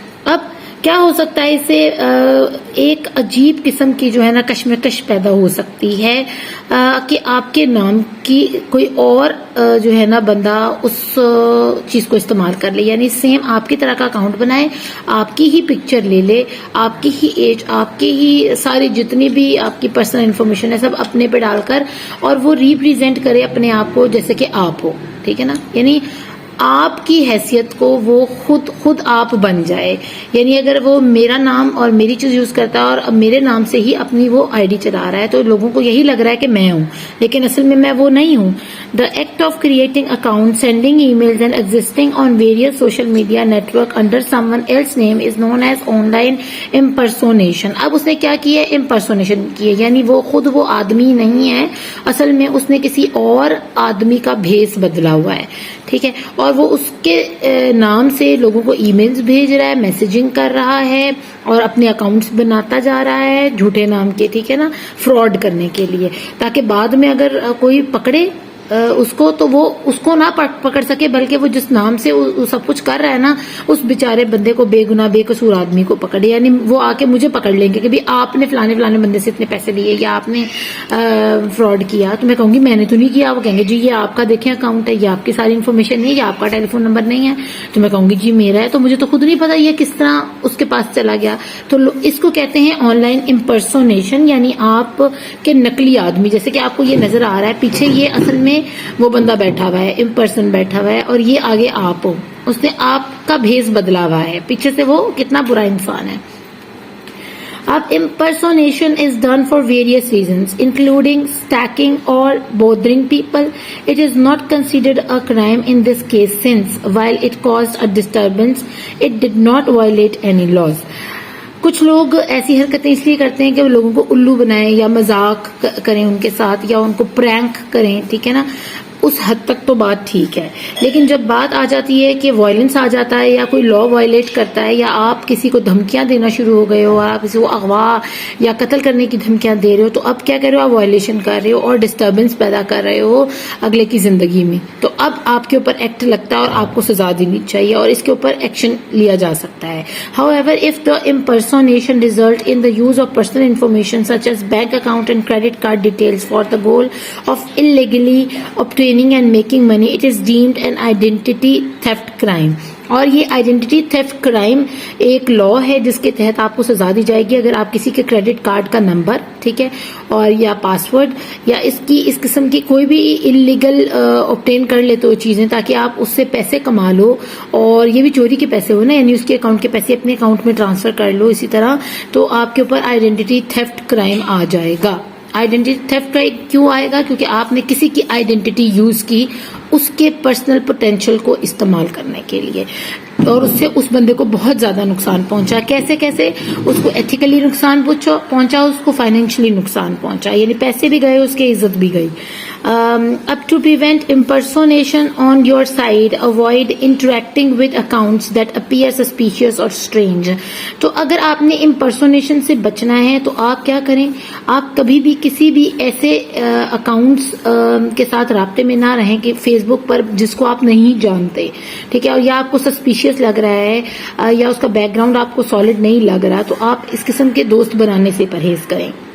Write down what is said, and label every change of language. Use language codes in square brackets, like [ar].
[ur] اب کیا ہو سکتا ہے اس سے؟ ایک عجیب قسم کی جو ہے نا کشمکش پیدا ہو سکتی ہے کہ آپ کے نام کی کوئی اور جو ہے نا بندہ اس چیز کو استعمال کر لے, یعنی سیم آپ کی طرح کا اکاؤنٹ بنائے, آپ کی ہی پکچر لے لے, آپ کی ہی ایج, آپ کی ہی ساری جتنی بھی آپ کی پرسنل انفارمیشن ہے سب اپنے پہ ڈال کر, اور وہ ریپریزینٹ کرے اپنے آپ کو جیسے کہ آپ ہو. ٹھیک ہے نا, یعنی آپ کی حیثیت کو وہ خود آپ بن جائے. یعنی اگر وہ میرا نام اور میری چیز یوز کرتا ہے اور میرے نام سے ہی اپنی وہ آئی ڈی چلا رہا ہے تو لوگوں کو یہی لگ رہا ہے کہ میں ہوں, لیکن اصل میں وہ نہیں ہوں. [en] The act of creating accounts, sending emails and existing on various social media network under someone else's name is known as online impersonation. [ur] اب اس نے کیا کی ہے؟ impersonation کی ہے, یعنی وہ خود وہ آدمی نہیں ہے, اصل میں اس نے کسی اور آدمی کا بھیس بدلا ہوا ہے. ٹھیک ہے, اور وہ اس کے نام سے لوگوں کو ای میلز بھیج رہا ہے, میسیجنگ کر رہا ہے, اور اپنے اکاؤنٹس بناتا جا رہا ہے جھوٹے نام کے. ٹھیک ہے نا, فراڈ کرنے کے لیے, تاکہ بعد میں اگر کوئی پکڑے اس کو تو وہ اس کو نہ پکڑ سکے، بلکہ وہ جس نام سے وہ سب کچھ کر رہا ہے نا، اس بیچارے بندے کو، بے گناہ بے قصور آدمی کو پکڑے. یعنی وہ آ کے مجھے پکڑ لیں گے کہ آپ نے فلانے فلانے بندے سے اتنے پیسے لیے یا آپ نے فراڈ کیا. تو میں کہوں گی میں نے تو نہیں کیا. وہ کہیں گے جی یہ آپ کا دیکھیں اکاؤنٹ ہے، یہ آپ کی ساری انفارمیشن نہیں ہے، یہ آپ کا ٹیلی فون نمبر نہیں ہے. تو میں کہوں گی جی میرا ہے، تو مجھے تو خود نہیں پتا یہ کس طرح اس کے پاس چلا گیا. تو اس کو کہتے ہیں آن لائن امپرسونیشن، یعنی آپ کے نقلی آدمی. جیسے کہ آپ کو یہ نظر آ رہا ہے پیچھے یہ اصل میں وہ بندہ بیٹھا ہوا ہے، امپرسن بیٹھا ہوا ہے، اور یہ آگے آپ ہو. اس نے آپ کا بھیس بدلا ہوا ہے، پیچھے سے وہ کتنا برا انسان ہے. [en] اب impersonation is done for various reasons, including stalking or bothering people. It is not considered a crime in this case since, while it caused a disturbance, it did not violate any laws. [ur] کچھ لوگ ایسی حرکتیں اس لیے کرتے ہیں کہ وہ لوگوں کو الو بنائیں یا مذاق کریں ان کے ساتھ یا ان کو پرینک کریں، ٹھیک ہے نا. اس حد تک تو بات ٹھیک ہے، لیکن جب بات آ جاتی ہے کہ وائلنس آ جاتا ہے یا کوئی لا وائلیٹ کرتا ہے، یا آپ کسی کو دھمکیاں دینا شروع ہو گئے ہو، آپ کسی کو اغوا یا قتل کرنے کی دھمکیاں دے رہے ہو، تو اب کیا کر رہے ہو؟ آپ وائلیشن کر رہے ہو اور ڈسٹربنس پیدا کر رہے ہو اگلے کی زندگی میں. تو اب آپ کے اوپر ایکٹ لگتا ہے اور آپ کو سزا دینی چاہیے اور اس کے اوپر ایکشن لیا جا سکتا ہے. [en] However, if the impersonation result in the use of personal information such as bank account and credit card details for the goal of illegally obtaining and making money, it is deemed an identity theft crime. [ur] اور یہ identity theft crime ایک لا ہے جس کے تحت آپ کو سزا دی جائے گی اگر آپ کسی کے کریڈٹ کارڈ کا نمبر، ٹھیک ہے، اور یا پاسورڈ یا اس قسم کی کوئی بھی انلیگل اوبٹین کر لیتے ہو چیزیں تاکہ آپ اس سے پیسے کما لو، اور یہ بھی چوری کے پیسے ہو نا، یعنی اس کے اکاؤنٹ کے پیسے اپنے اکاؤنٹ میں ٹرانسفر کر لو اسی طرح، تو آپ کے اوپر آئیڈینٹی تھیفٹ کرائم آ جائے گا. آئیڈینٹی تھیفٹ کیوں آئے گا؟ کیونکہ آپ نے کسی کی آئیڈینٹی یوز کی اس کے پرسنل پوٹینشیل کو استعمال کرنے کے لیے، اور اس سے اس بندے کو بہت زیادہ نقصان پہنچا. کیسے اس کو ایتھیکلی نقصان پہنچا، اس کو فائنینشلی نقصان پہنچا، یعنی پیسے بھی گئے، اس کی عزت بھی گئی. [en] Up to prevent impersonation on your side, avoid interacting with accounts that appear suspicious or strange. [ur] تو اگر آپ نے امپرسونیشن سے بچنا ہے تو آپ کیا کریں؟ آپ کبھی بھی کسی بھی ایسے اکاؤنٹس کے ساتھ رابطے میں نہ رہیں کہ فیس بک پر جس کو آپ نہیں جانتے، ٹھیک ہے، اور یا آپ کو سسپیشیس لگ رہا ہے یا اس کا بیک گراؤنڈ آپ کو سالڈ نہیں لگ رہا، تو آپ اس قسم کے دوست بنانے سے پرہیز کریں.